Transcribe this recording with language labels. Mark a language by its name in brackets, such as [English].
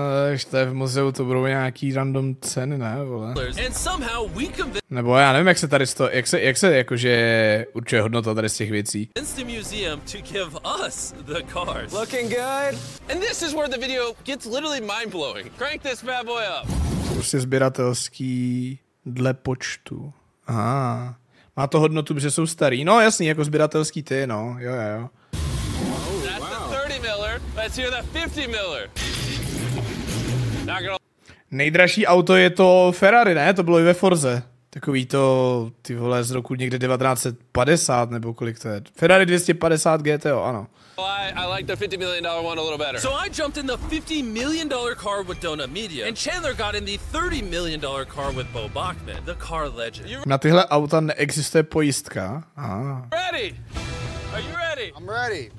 [Czech] Ještě v muzeu to budou nějaký random ceny, ne, vole? [English] And somehow we [Czech] Nebo já nevím, jak se tady jak se jakože určuje hodnota tady z těch věcí. [English] convinced the museum to give us the cars. Looking good. And this is where the video gets literally mind-blowing. Crank this bad boy up. [Czech] Prostě sběratelský dle počtu. Aha. Má to hodnotu, protože jsou starý. No jasný, jako sběratelský ty, no. Jo. [English] That's the 30 miller. Let's hear that 50 miller. Not gonna... [Czech] Nejdražší auto je to Ferrari, ne? To bylo i ve Forze. Takový to, ty vole, z roku někde 1950, nebo kolik to je. Ferrari 250 GTO, ano. [English] I like the $50 million one a little better. So I jumped in the $50 million car with Donut Media, and Chandler got in the $30 million car with Bo Bachman, the car legend. [Czech] Na tyhle auta neexistuje pojistka. Aha. [English] Ready? Are you ready? I'm ready.